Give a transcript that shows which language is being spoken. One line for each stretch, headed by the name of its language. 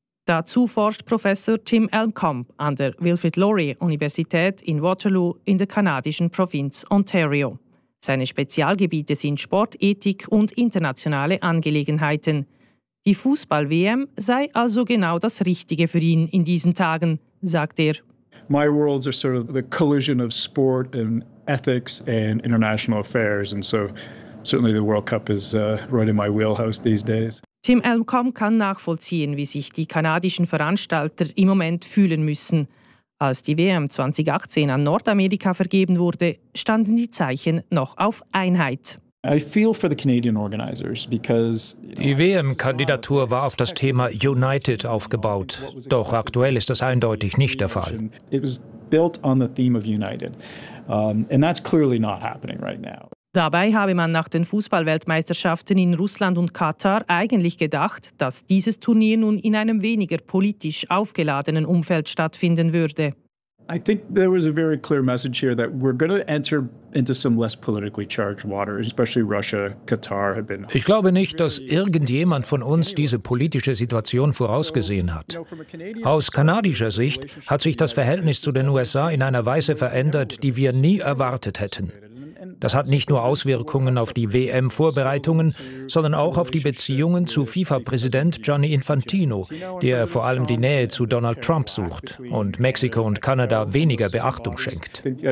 German: Dazu forscht Professor Tim Elmkamp an der Wilfrid Laurier Universität in Waterloo in der kanadischen Provinz Ontario. Seine Spezialgebiete sind Sportethik und internationale Angelegenheiten. Die Fußball-WM sei also genau das Richtige für ihn in diesen Tagen, sagt er.
English: My worlds are sort of the collision of sport and ethics and international affairs, and so certainly the World Cup is right in my wheelhouse these days.
German: Tim Elmkamp kann nachvollziehen, wie sich die kanadischen Veranstalter im Moment fühlen müssen. Als die WM 2018 an Nordamerika vergeben wurde, standen die Zeichen noch auf Einheit.
English: I feel for the Canadian organizers because, you
German: know, die WM-Kandidatur war auf das Thema United aufgebaut. Doch aktuell ist das eindeutig nicht der Fall.
English: It was built on the theme of United. And that's clearly not happening right now.
German: Dabei habe man nach den Fußballweltmeisterschaften in Russland und Katar eigentlich gedacht, dass dieses Turnier nun in einem weniger politisch aufgeladenen Umfeld stattfinden würde.
English: I think there was a very clear message here that we're going to enter into some less politically charged waters, especially Russia, Qatar have been.
German: Ich glaube nicht, dass irgendjemand von uns diese politische Situation vorausgesehen hat. Aus kanadischer Sicht hat sich das Verhältnis zu den USA in einer Weise verändert, die wir nie erwartet hätten. Das hat nicht nur Auswirkungen auf die WM-Vorbereitungen, sondern auch auf die Beziehungen zu FIFA-Präsident Gianni Infantino, der vor allem die Nähe zu Donald Trump sucht und Mexiko und Kanada weniger Beachtung schenkt.